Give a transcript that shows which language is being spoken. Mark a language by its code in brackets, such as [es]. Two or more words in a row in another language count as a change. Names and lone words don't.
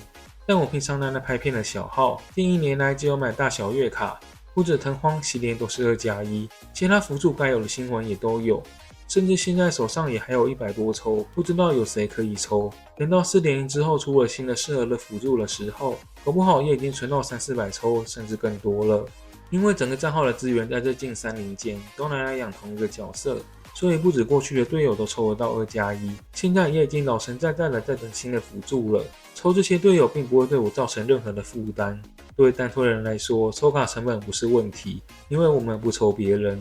[zh] 但我平常拿來拍片的小號，近1年來只有買大小月卡，不止藤荒、西連都是2+1，其他輔助該有的新魂也都有，甚至現在手上也還有100多抽，不知道有誰可以抽。等到 4.0 之後出了新的適合的輔助的時候，搞不好也已經存到300-400抽，甚至更多了。因為整個賬號的資源在這近3年間都拿來養同一個角色，所以不止過去的隊友都抽得到2+1，現在也已經老神在在的在等新的輔助了。抽這些隊友並不會對我造成任何的負擔，對單推人來說，抽卡成本不是問題，因為我們不抽別人。